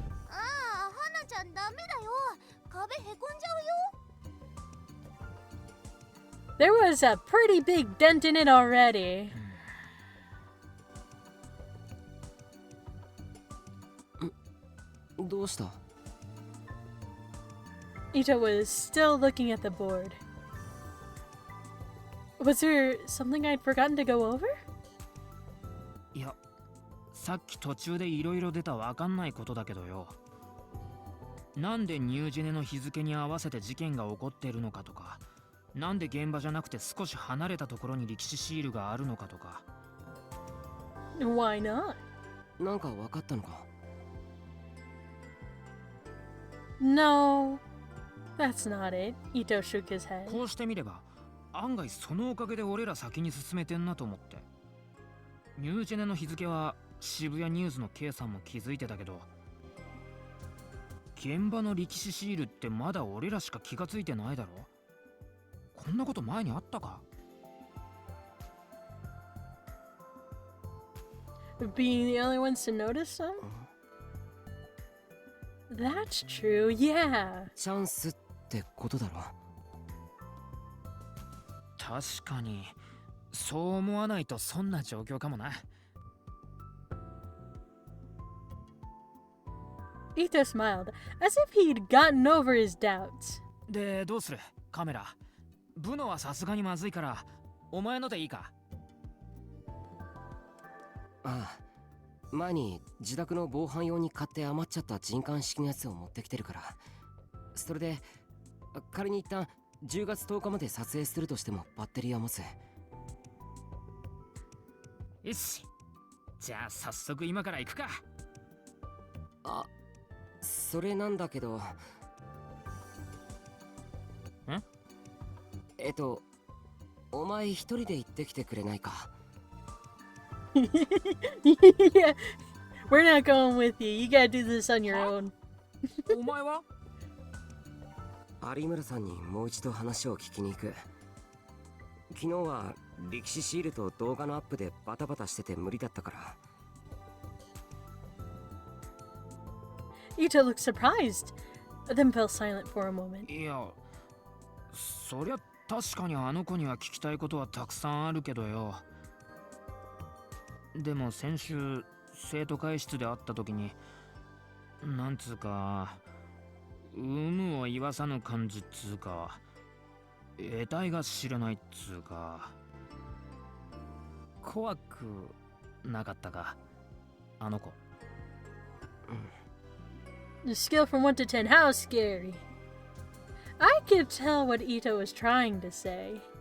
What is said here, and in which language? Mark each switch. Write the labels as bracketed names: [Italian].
[Japanese] ああ、花ちゃんダメだよ。壁へこんじゃうよ。 [English] There was a pretty big dent in it already. [Japanese] どうした？ [English] Ito was still looking at the board. Was there something I'd forgotten to go over? [Japanese] いや、さっき途中でいろいろ出たわかんないことだけどよ。なんでニュージェネの日付に合わせて事件が起こっているのかとか、なんで現場じゃなくて少し離れたところに歴史シールがあるのかとか。 [English] Why not? [Japanese] なんか分かったのか？ [English] No, that's not it. Ito shook his head. [Japanese] こうしてみれば、案外そのおかげで俺ら先に進めてんなと思って。ニュージェネの日付は渋谷ニュースの K さんも気づいてたけど、現場の歴史シールってまだ俺らしか気がついてないだろ。こんなこと前にあったか？ [English] Being the only ones to notice them? That's true, yeah. [Japanese] チャンスってことだろ。確かにそう思わないとそんな状況かもな。 [English] Ito smiled, as if he'd gotten over his doubts. [Japanese] でどうするカメラ。ブノはさすがにまずいからお前のでいいか。ああ、前に自宅の防犯用に買って余っちゃった人感式のやつを持ってきてるから。それで仮に一旦10月10日まで撮影するとしてもバッテリーは持つ。よし、じゃあ早速今から行くか。あ、それなんだけど。ん？お前一人で行ってきてくれないか。 [English] Yeah, we're not going with you. You gotta do this on your own. [Japanese] お前は有村さんにもう一度話を聞きに行く。昨日は力士シールと動画のアップでバタバタしてて無理だったから。 [English] Ito looked surprised, then fell silent for a moment. [Japanese] いや、そりゃ確かにあの子には聞きたいことはたくさんあるけどよ。でも先週生徒会室で会った時になんつうか有無を言わさぬ感じっつうか得体が知れないっつうか怖くなかったかあの子。 [English] The scale from 1 to 10, how scary? I could tell what Ito was trying to say.